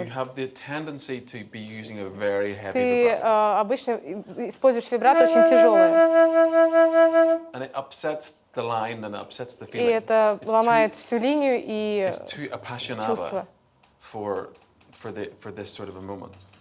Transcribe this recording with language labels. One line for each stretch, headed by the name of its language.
English: You have the tendency to be using a very heavy
Russian: Ты
English: vibrato.
Russian: обычно используешь вибрато очень тяжелое,
English: And it upsets the line and upsets the
Russian: и
English: feeling.
Russian: это ломает всю линию и
English: It's too appassionata
Russian: чувство.
English: for this sort of a moment.